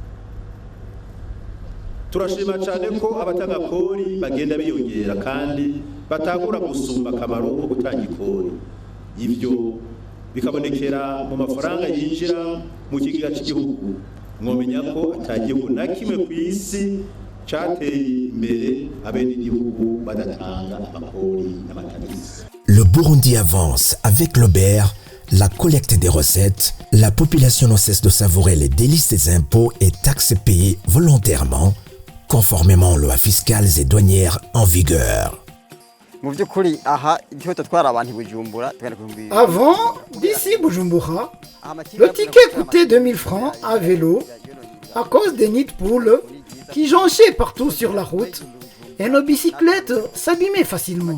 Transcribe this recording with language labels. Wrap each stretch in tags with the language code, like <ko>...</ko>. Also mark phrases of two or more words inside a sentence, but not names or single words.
<rn>Turashima cyane ko abatanga kori bagenda biyongera kandi batangura gusumba akamaro ko gutanga ikori. Ivyo bikabonekera mu mafaranga yinjira mu kigega cy'igihugu. Mwomenya ko atagihugu na kimwe ku isi cateye imbere abene igihugu badatanga amakori n'amatagisi.</rn> <fr>Le Burundi avance avec l'OBR, la collecte des recettes. La population ne cesse de savourer les délices des impôts et taxes payées volontairement, conformément aux lois fiscales et douanières en vigueur. Avant, d'ici Bujumbura, le ticket coûtait 2000 francs à vélo à cause des nids de poules qui jonchaient partout sur la route et nos bicyclettes s'abîmaient facilement.</fr>